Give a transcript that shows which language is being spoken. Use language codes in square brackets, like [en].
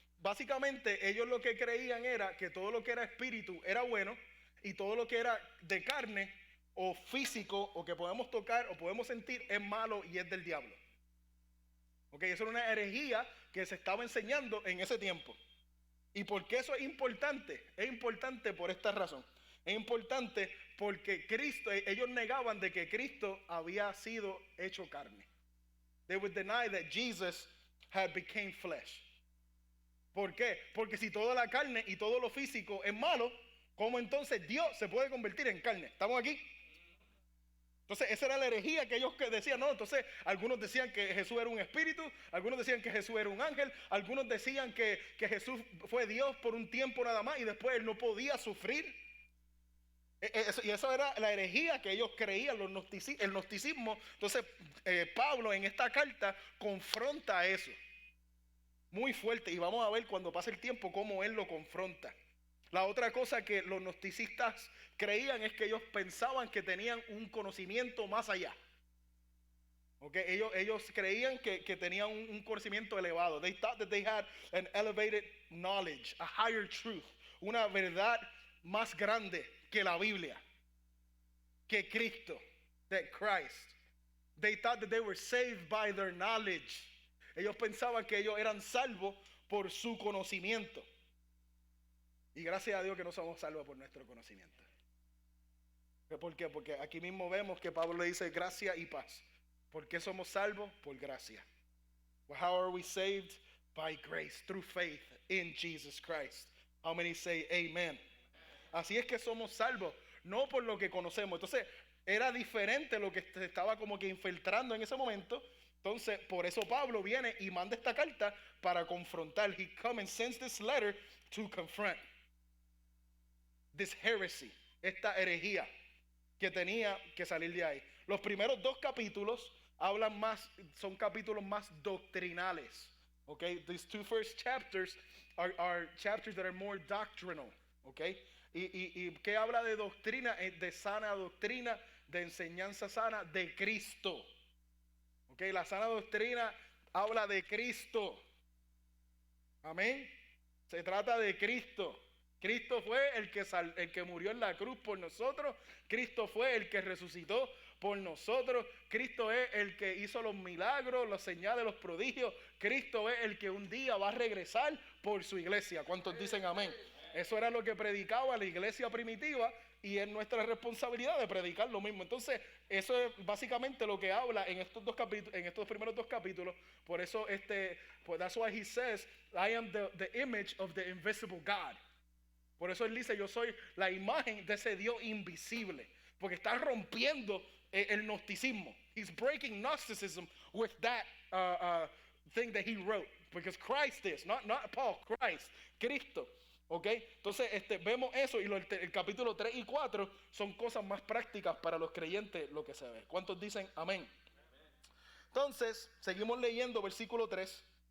[es] Básicamente ellos lo que creían era que todo lo que era espíritu era bueno y todo lo que era de carne o físico o que podemos tocar o podemos sentir es malo y es del diablo. Ok, eso era una herejía que se estaba enseñando en ese tiempo. ¿Y por qué eso es importante? Es importante por esta razón. Es importante porque Cristo, ellos negaban de que Cristo había sido hecho carne. [en] They would deny that Jesus had become flesh. [es] ¿Por qué? Porque si toda la carne y todo lo físico es malo, ¿cómo entonces Dios se puede convertir en carne? ¿Estamos aquí? Entonces esa era la herejía que ellos decían. No, entonces algunos decían que Jesús era un espíritu, algunos decían que Jesús era un ángel, algunos decían que Jesús fue Dios por un tiempo nada más y después él no podía sufrir. Y eso era la herejía que ellos creían, el gnosticismo. Entonces Pablo en esta carta confronta eso muy fuerte, y vamos a ver cuando pase el tiempo cómo él lo confronta. La otra cosa que los gnosticistas creían es que ellos pensaban que tenían un conocimiento más allá. Okay, ellos creían que tenían un conocimiento elevado. [en] They thought that they had an elevated knowledge, a higher truth, [es] una verdad más grande que la Biblia, que Cristo, [en] that Christ. They thought that they were saved by their knowledge. [es] Ellos pensaban que ellos eran salvos por su conocimiento. Y gracias a Dios que no somos salvos por nuestro conocimiento. ¿Por qué? Porque aquí mismo vemos que Pablo le dice gracia y paz. ¿Por qué somos salvos? Por gracia. [en] Well, how are we saved? By grace, through faith in Jesus Christ. How many say amen? [es] Así es que somos salvos, no por lo que conocemos. Entonces, era diferente lo que se estaba como que infiltrando en ese momento. Entonces, por eso Pablo viene y manda esta carta para confrontar. [en] He comes and sends this letter to confront this heresy, [es] esta herejía que tenía que salir de ahí. Los primeros 2 capítulos hablan más, son capítulos más doctrinales. [en] Okay, these 2 first chapters are chapters that are more doctrinal. [es] Okay, y ¿qué habla de doctrina? De sana doctrina, de enseñanza sana de Cristo. Okay, la sana doctrina habla de Cristo. Amén. Se trata de Cristo. Cristo fue el que murió en la cruz por nosotros. Cristo fue el que resucitó por nosotros. Cristo es el que hizo los milagros, las señales, los prodigios. Cristo es el que un día va a regresar por su iglesia. ¿Cuántos dicen amén? Eso era lo que predicaba la iglesia primitiva y es nuestra responsabilidad de predicar lo mismo. Entonces, eso es básicamente lo que habla en estos dos capítulos, en estos primeros dos capítulos. Por eso, pues [en] that's why he says, I am the image of the invisible God. [es] Por eso él dice, yo soy la imagen de ese Dios invisible. Porque está rompiendo el gnosticismo. [en] He's breaking Gnosticism with that thing that he wrote. Because Christ is, not Paul, Christ, Cristo. ¿Ok? [es] Entonces vemos eso y el capítulo 3 y 4 son cosas más prácticas para los creyentes lo que se ve. ¿Cuántos dicen amén? Entonces, seguimos leyendo versículo 3.